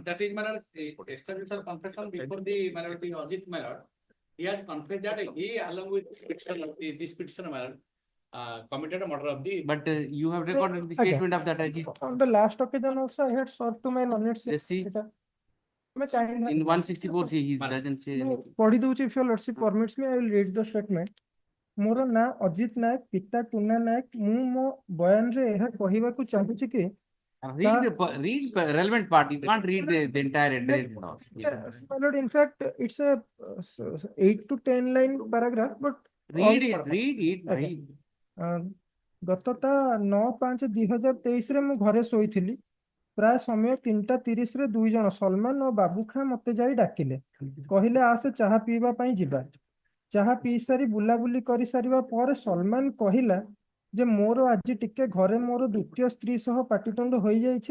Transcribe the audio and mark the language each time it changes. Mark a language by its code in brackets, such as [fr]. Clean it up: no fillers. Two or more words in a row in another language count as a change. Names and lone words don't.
[en] But that is, my lord, extrajudicial confession before the, my lord, the Ajit, my lord. He has confessed that he, along with this petitioner, my lord, committed a murder of the. But you have recorded the Okay. statement of that Ajit. On the last occasion also, I had sought to my knowledge. Let's see. In 164 he doesn't say anything. [or] ପଢି ଦଉଛି, [en] if your lordship permits me, I will read the statement. [or] ମୋର ନାଁ ଅଜିତ ନାୟକ, ପିତା ଟୁନା ନାୟକ। ମୁଁ ମୋ ବୟାନରେ ଏହା କହିବାକୁ ଚାହୁଁଛି କି [en] Read relevant part. You can't read the entire address. my lord, in fact, it's a 8 to 10 line paragraph, but Read it. [or] Okay. ଗତ ତା 9/5/2023 ରେ ମୁଁ ଘରେ ଶୋଇଥିଲି। ପ୍ରାୟ ସମୟ 3:30 ରେ 2 ଜଣ ସଲମାନ ଓ ବାବୁ ଖାଁ ମତେ ଯାଇ ଡାକିଲେ, କହିଲେ ଆସେ ଚାହା ପିଇବା ପାଇଁ ଯିବା। ଚାହା ପିଇ ସାରି ବୁଲାବୁଲି କରି ସାରିବା ପରେ ସଲମାନ କହିଲା ଯେ ମୋର ଆଜି ଟିକେ ଘରେ ମୋର ଦ୍ୱିତୀୟ ସ୍ତ୍ରୀ ସହ ପାଟିତୁଣ୍ଡ ହୋଇଯାଇଛି।